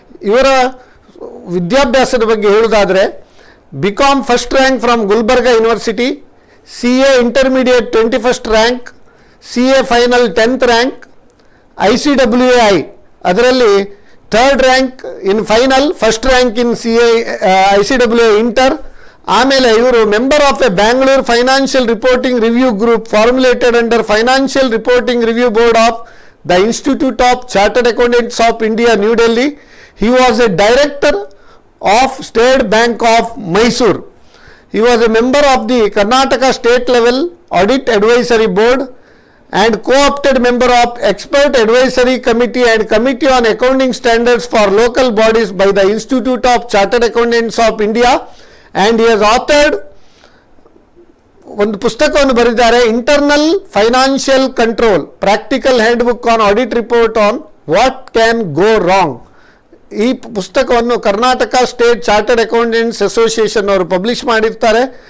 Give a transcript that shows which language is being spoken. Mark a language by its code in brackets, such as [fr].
[kn] ಇವರ ವಿದ್ಯಾಭ್ಯಾಸದ ಬಗ್ಗೆ ಹೇಳುವುದಾದರೆ, [en] BCom first rank from Gulbarga university, CA intermediate 21st rank, CA final 10th rank, ICWAI ಅದರಲ್ಲಿ 3rd rank in final, first rank in ICWAI inter. [kn] ಆಮೇಲೆ ಇವರು [en] Member of a Bangalore financial reporting review group formulated under financial reporting review board of the institute of chartered accountants of India, New Delhi. He was a director of State Bank of Mysore. He was a member of the Karnataka State Level Audit Advisory Board and co-opted member of Expert Advisory Committee and Committee on Accounting Standards for Local Bodies by the Institute of Chartered Accountants of India. And he has authored [kn] ಒಂದು ಪುಸ್ತಕವನ್ನು ಬರೆದಿದ್ದಾರೆ, [en] Internal financial control practical hand book on audit report on what can go wrong. [kn] ಈ ಪುಸ್ತಕವನ್ನು Karnataka state chartered accountants association ಅವರು publish ಮಾಡಿರ್ತಾರೆ.